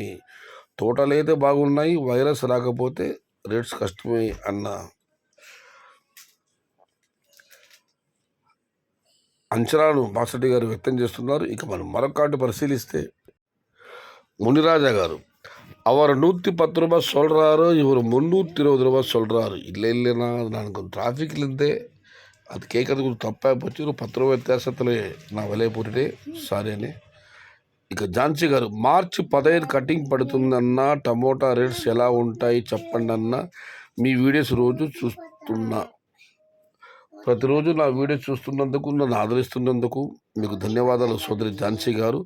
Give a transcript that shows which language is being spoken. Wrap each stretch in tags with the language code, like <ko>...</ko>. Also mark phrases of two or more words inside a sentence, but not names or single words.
<te>తోటలైతే బాగున్నాయి, వైరస్ రాకపోతే రేట్స్ కష్టమే అన్న అంచనాను బాసరెడ్డి గారు వ్యక్తం చేస్తున్నారు. ఇక మనం మరొకటి పరిశీలిస్తే మునిరాజా గారు,</te> <ta>அவர் 110 ரூபாய் சொல்கிறாரு, இவர் 320 ரூபாய் சொல்கிறாரு. இல்லைன்னா நான் டிராஃபிக்கில் இருந்தே அது கேட்கறது கொஞ்சம் தப்பாக போச்சு. ஒரு 10 ரூபாய் வித்தியாசத்தில் நான் விலையை போட்டுட்டே</ta> <te>సారీ అని. ఇక ఝాన్సీ గారు, మార్చి 15 కటింగ్ పడుతుందన్నా, టమోటా రేట్స్ ఎలా ఉంటాయి చెప్పండి అన్న. మీ వీడియోస్ రోజు చూస్తున్నా, ప్రతిరోజు నా వీడియోస్ చూస్తున్నందుకు, నన్ను ఆదరిస్తున్నందుకు మీకు ధన్యవాదాలు సోదరి ఝాన్సీ గారు.</te>